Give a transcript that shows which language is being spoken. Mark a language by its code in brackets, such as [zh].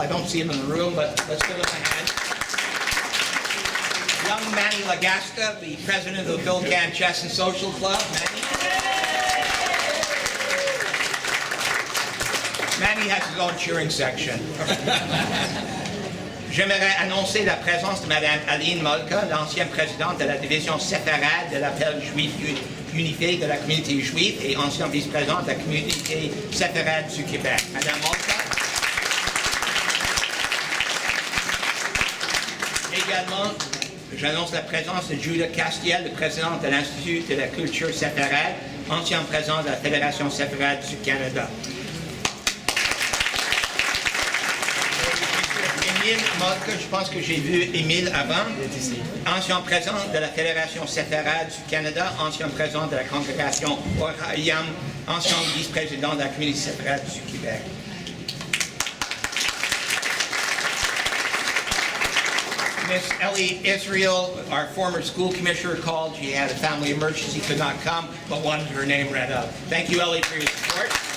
[en] I don't see him in the room, but let's give them a hand. Young Manny Lagasta, the President of the Phil Can Chess and Social Club. Manny has his own cheering section. [fr] J'aimerais annoncer la présence de Mme Aline Molka, l'ancienne présidente de la division séfarade de l'appel juif unifié de la communauté juive et ancienne vice-présidente de la communauté séfarade du Québec. Mme Molka. Également, j'annonce la présence de Julia Castiel, présidente de l'Institut de la culture séfarade, ancienne présidente de la Fédération séfarade du Canada. Émile Molka, je pense que j'ai vu Émile avant, ancien président de la Fédération séfarade du Canada, ancien président de la congrégation Or-Hayam, ancien vice-président de la communauté séfarade du Québec. [en] Miss Ellie Israel, our former school commissioner, called. She had a family emergency, could not come, but wanted her name read up. Thank you, Ellie, for your support.